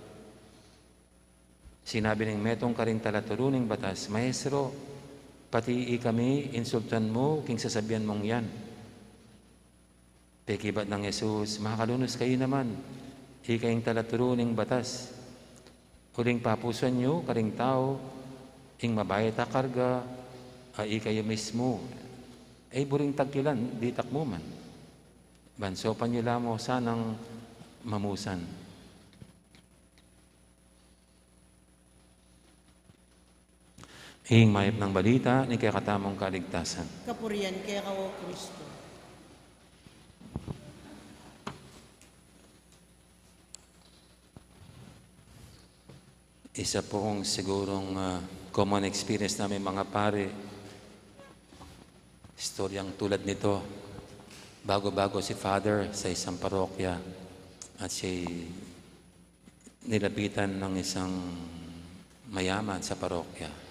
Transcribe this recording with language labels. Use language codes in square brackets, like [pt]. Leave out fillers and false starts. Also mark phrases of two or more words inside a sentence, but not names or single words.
[pam] Sinabi ng metong karing talaturuning batas, Maestro, pati kami, insultan mo, king sasabihan mong yan. Pekibat ng Jesus, makalunos kayo naman, ikayong talaturuning batas. Uling papusan nyo, karing tao, ing mabayat a karga, ay kayo mismo, ay buring tagkilan, di takmo man. Bansopan nyo lamo sanang mamusan. Ing mayap ng balita ni kakatamong kaligtasan. Kapurian keka o Kristo. [tl] Isa po kong sigurong [en] common experience [tl] namin mga pare. Istoryang tulad nito. Bago-bago si Father sa isang parokya at siya nilapitan ng isang mayaman sa parokya.